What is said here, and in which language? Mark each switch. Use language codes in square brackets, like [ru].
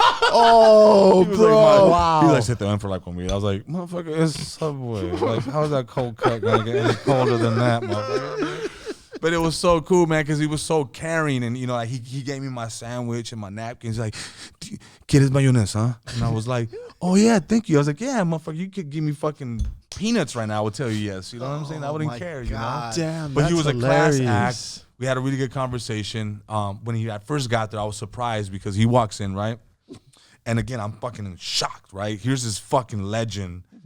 [en] Oh, bro. Like, wow. He was like, sit there for like comida. I was like, motherfucker, it's Subway. Like, how is that cold cut going to get any colder than that, motherfucker? But it was so cool, man, because he was so caring. And, you know, like he gave me my sandwich and my napkins. He's like, [es] ¿quieres mayonesa? [en] And I was like, oh, yeah, thank you. I was like, yeah, motherfucker, you could give me fucking peanuts right now. I would tell you yes. You know what I'm saying? I wouldn't care, you know? Damn, but he was hilarious. A class act. We had a really good conversation. When he at first got there, I was surprised because he walks in, right? And again, I'm fucking shocked, right? Here's this fucking legend.